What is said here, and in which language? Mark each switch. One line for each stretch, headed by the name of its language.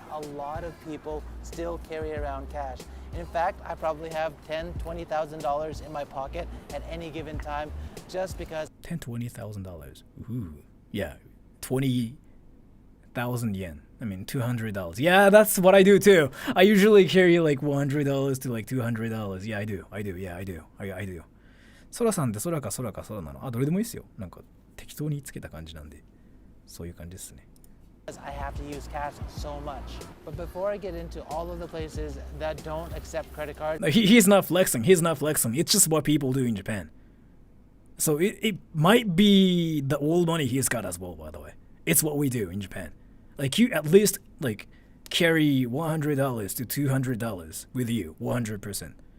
English: A lot of people still carry around cash. In fact, I probably have $10,000-$20,000 in my pocket at any given time just because $10,000-$20,000. Ooh, yeah, 20,000 yen. I mean, $200. Yeah, that's what I do too. I usually carry like $100 to like $200. Yeah, I do. Yeah, I do. I do.
Japanese: 空さんって空か空か空なの？あ、どれでもいいですよ。なんか適当につけた感じなんで、そういう感じですね。
English: I have to use cash so much. But before I get into all of the places that don't accept credit cards, He's not flexing. He's not flexing. It's just what people do in Japan. So it might be the old money he's got as well, by the way. It's what we do in Japan. Like you at least like carry $100 to $200 with you, 100%.